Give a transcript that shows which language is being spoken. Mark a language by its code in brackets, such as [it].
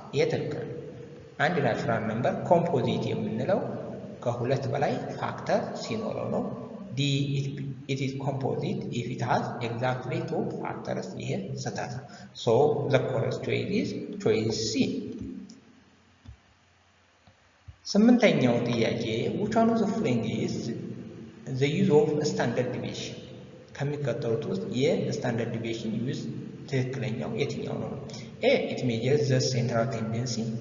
[am] ይሄ ትክክል። አንድ ናቹራል ነምበር ኮምፖዚት የምንለው ከሁለት በላይ ፋክተር ሲኖረው ነው። ዲ [en] it is composite if it has exactly 2 factors. [am] ይሄ ስህተት ነው። [en] so the correct choice is choice C. [am] ስምንተኛው ጥያቄ [en] which one of the following is the use of standard deviation? [am] ከሚከተሉት ውስጥ የስታንዳርድ ዲቪዬሽን ዩዝ ትክክለኛው የትኛው ነው? [en] ኤ it measures the central tendency.